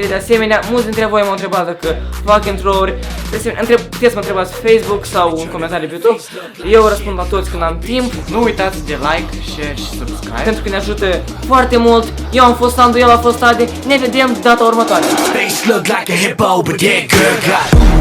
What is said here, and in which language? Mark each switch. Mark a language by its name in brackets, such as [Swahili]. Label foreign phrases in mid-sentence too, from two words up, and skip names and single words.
[Romanian] De asemenea, mulți dintre voi m-au întrebat dacă fac intro-uri. De asemenea, puteți să mă întrebați pe Facebook sau în comentarii pe YouTube. Eu răspund la toți când am timp. Nu uitați de [English] like, share [Romanian] și subscribe, pentru că ne ajută foarte mult. Eu am fost Sandu, el a fost Ade. Ne vedem data următoare. [English] Face look like a hippo, but yeah, good God.